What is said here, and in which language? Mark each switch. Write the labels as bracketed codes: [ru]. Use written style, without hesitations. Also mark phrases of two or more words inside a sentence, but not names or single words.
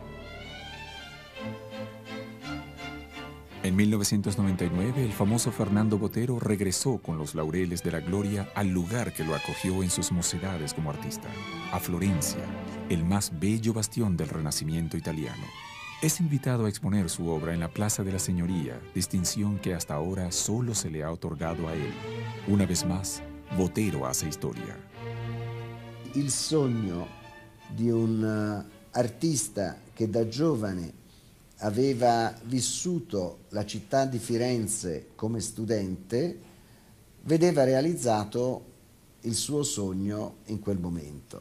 [es] En 1999, el famoso Fernando Botero regresó con los laureles de la gloria al lugar que lo acogió en sus mocedades como artista, a Florencia, el más bello bastión del Renacimiento italiano. Es invitado a exponer su obra en la Plaza de la Señoría, distinción que hasta ahora solo se le ha otorgado a él. Una vez más, Botero hace historia. [it] Il sogno di un artista che da giovane aveva vissuto la città di Firenze come studente, vedeva realizzato il suo sogno in quel momento.